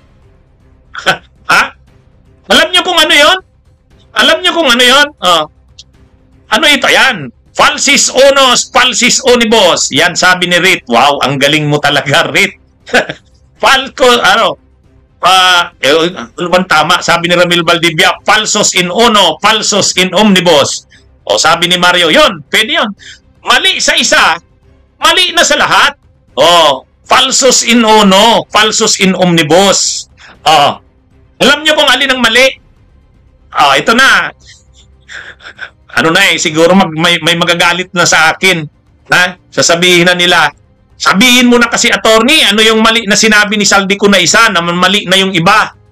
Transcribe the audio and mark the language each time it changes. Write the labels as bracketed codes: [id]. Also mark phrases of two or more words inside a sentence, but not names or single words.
[tl] Alam nyo kung ano yun? Alam nyo kung ano yun? Ano ito? Yan. [la] Falsis unos, falsis unibus. [tl] Yan, sabi ni Rit. Wow, ang galing mo talaga, Rit. Falco, tama, sabi ni Ramil Valdivia, [la] falsos in uno, falsos in omnibus. [tl] O sabi ni Mario, yun, pwede yun. Mali sa isa, mali na sa lahat. O, [la] falsos in uno, falsos in omnibus. [tl] Alam nyo kung alin ang mali? Ito na. Ano na siguro may magagalit na sa akin. Sasabihin na nila, sabihin mo na kasi, attorney, ano yung mali na sinabi ni Saldico na isa, naman mali na yung iba.